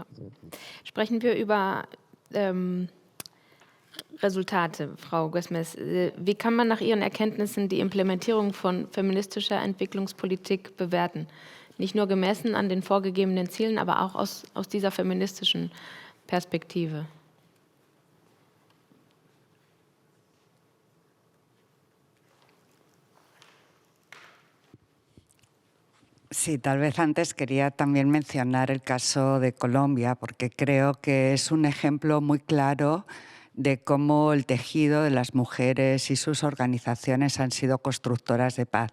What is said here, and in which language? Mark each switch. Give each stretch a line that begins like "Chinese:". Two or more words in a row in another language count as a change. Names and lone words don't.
German: Sprechen wir über Resultate, Frau Güsmes. Wie kann man nach Ihren Erkenntnissen die Implementierung von feministischer Entwicklungspolitik bewerten? Nicht nur gemessen an den vorgegebenen Zielen, aber auch aus dieser feministischen Perspektive.
Spanish: Sí, tal vez antes quería también mencionar el caso de Colombia, porque creo que es un ejemplo muy claro de cómo el tejido de las mujeres y sus organizaciones han sido constructoras de paz.